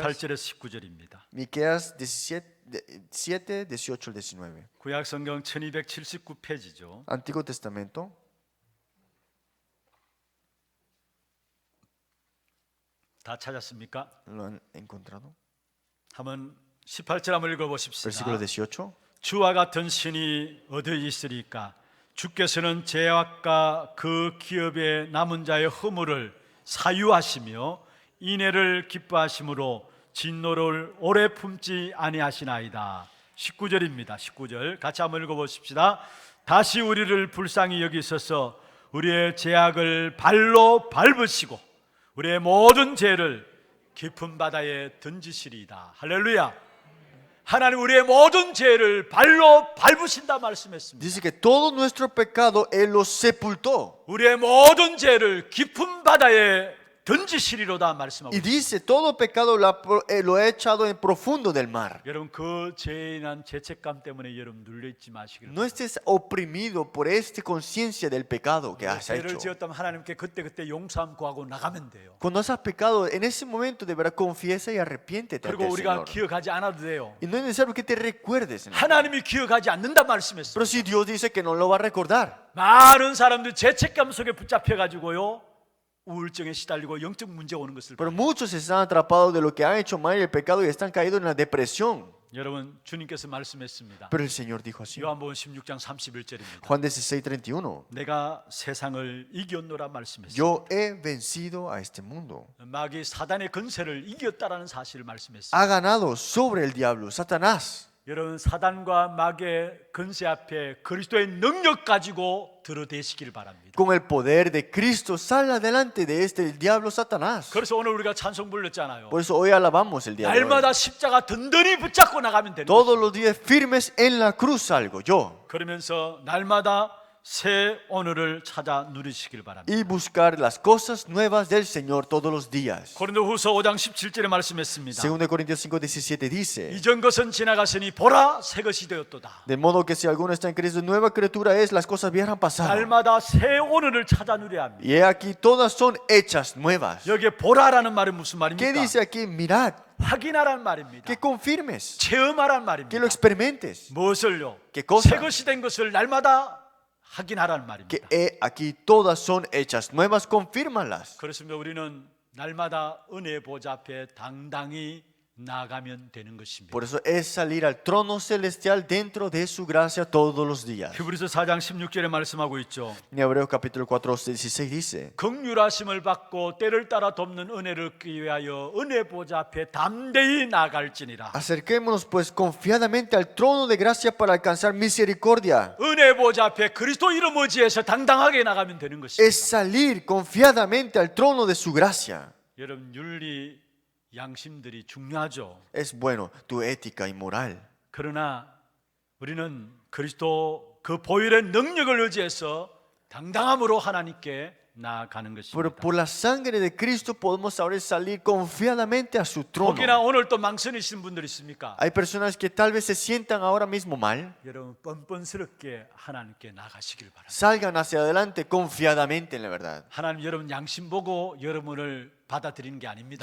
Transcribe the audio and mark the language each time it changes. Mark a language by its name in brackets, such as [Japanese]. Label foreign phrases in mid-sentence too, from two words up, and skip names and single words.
[Korean] 18절에서 19절입니다. [Spanish] 7, 18 al 19. [Korean] 구약 성경 1279페이지죠. [Spanish] Antiguo Testamento. [Korean] 다 찾았습니까? [Spanish] ¿Lo han encontrado? [Korean] 한번 18절 한번 읽어보십시다. [Spanish] Versículo 18. [Korean] 주와 같은 신이 어디 있으리까? 주께서는 죄악과 그 기업의 남은 자의 허물을 사유하시며 인애를 기뻐하심으로 진노를 오래 품지 아니하시나이다. 19절입니다. 19절 같이 한번 읽어보십시다. 다시 우리를 불쌍히 여기셔서 우리의 죄악을 발로 밟으시고 우리의 모든 죄를 깊은 바다에 던지시리이다. 할렐루야. 하나님 우리의 모든 죄를 발로 밟으신다 말씀했습니다. [Spanish] Dice que todo nuestro pecado Él lo sepultó. [Korean] 우리의 모든 죄를 깊은 바다에 던지시리로다 말씀하고 [Spanish] Y [Korean] 있습니다. [Spanish] dice, todo pecado lo ha echado en profundo del mar. [Korean] 여러분 그 죄에 인한 죄책감 때문에 여러분 눌려있지 마시기를 [Spanish] No estés oprimido por esta conciencia del pecado que has [Korean] 죄를 [Spanish] hecho. [Korean] 지었다면 하나님께 그때 용서함 구하고 나가면 돼요. [Spanish] Cuando has pecado, en ese momento de verdad confiesa y arrepiéntete ante [Korean] 그리고 [Spanish] el [Korean] 우리가 [Spanish] Señor. [Korean] 기억하지 않아도 돼요. [Spanish] Y no es necesario que te recuerdes. Señor. [Korean] 하나님이 기억하지 않는다 말씀했어요. [Spanish] Pero si Dios dice que no lo va a recordar. [Korean] 많은 사람들이 죄책감 속에 붙잡혀가지고요 우울증에 시달리고 영적 문제 오는 것을 [Spanish] Pero muchos están atrapados de lo que han hecho mal y el pecado y están caídos en la depresión. [Korean] 여러분 주님께서 말씀했습니다. [Spanish] Pero el Señor dijo así. [Korean] 요한복음 16장 31절입니다. [Spanish] Juan 16:31. [Korean] 내가 세상을 이겼노라 말씀했어요. [Spanish] Yo he vencido a este mundo. [Korean] 마귀 사단의 근세를 이겼다라는 사실을 말씀했어요. [Spanish] Ha ganado sobre el diablo, Satanás. [Korean] 여러분 사단과 마귀의 근세 앞에 그리스도의 능력 가지고 들어대시기를 바랍니다. [Spanish] Con el poder de Cristo sale adelante de el diablo Satanás. [Korean] 그래서 오늘 우리가 찬송 불렀잖아요. [Spanish] Por eso hoy alabamos el día de hoy. [Korean] 날마다 십자가 든든히 붙잡고 나가면 되는 [Spanish] Todos [Korean] 거죠. [Spanish] los días firmes en la cruz salgo yo. [Korean] 그러면서 날마다 새 오늘을 찾아 누리시길 바랍니다. [Spanish] y buscar las cosas nuevas del Señor todos los días. [Korean] 고린도후서 5장 17절에 말씀했습니다. [Spanish] 2 Corintios 5:17 dice, [Korean] 이전 것은 지나갔으니 보라 새 것이 되었도다. [Spanish] de modo que si alguno está en Cristo, nueva criatura es, las cosas viejas han pasado. [Korean] 날마다 새 오늘을 찾아 누려야 합니다. [Spanish] Y he aquí todas son hechas nuevas. [Korean] 여기에 보라라는 말은 무슨 [Spanish] ¿Qué [Korean] 말입니까? [Spanish] dice aquí? Mirad, [Korean] 확인하라는 말입니다. [Spanish] que confirmes, [Korean] 체험하라는 [Spanish] que [Korean] 말입니다. [Spanish] lo experimentes, [Korean] 무엇을요? [Spanish] ¿Qué cosa? [Korean] 새 것이 된 것을 날마다 확인하라는 [Spanish] que [Korean] 말입니다. [Spanish] he aquí todas son hechas nuevas, confírmalas. [Korean] 그렇습니다. 우리는 날마다 은혜 보좌 앞에 당당히 나아가면 되는 것입니다. [Spanish] Por eso es salir al trono celestial dentro de su gracia todos los días. [Korean] 히브리서 4장 16절에 말씀하고 있죠. [Spanish] En Hebreos capítulo 4:16 dice, [Korean] 긍휼하심을 받고 때를 따라 돕는 은혜를 얻기 위하여 은혜 보좌 앞에 담대히 나갈지니라. [Spanish] acerquémonos pues confiadamente al trono de gracia para alcanzar misericordia. [Korean] 은혜 보좌 앞에 그리스도 이름 의지해서 당당하게 나가면 되는 [Spanish] Es [Korean] 것입니다. [Spanish] salir confiadamente al trono de su gracia. [Korean] 여러분 윤리 양심들이 중요하죠. [Spanish] Es bueno tu ética y moral. [Korean] 그러나 우리는 그리스도 그 보혈의 능력을 의지해서 당당함으로 하나님께 나아가는 [Spanish] Pero [Korean] 것입니다. [Spanish] por la sangre de Cristo podemos ahora salir confiadamente a su trono. [Korean] 혹이나 오늘 또 망설이시는 분들 있습니까? [Spanish] Hay personas que tal vez se sientan ahora mismo mal. [Korean] 여러분 뻔뻔스럽게 하나님께 나가시길 바랍니다. [Spanish] Salgan hacia adelante confiadamente en la verdad. [Korean] 하나님 여러분 양심 보고 여러분을 받아들이는 게 아닙니다.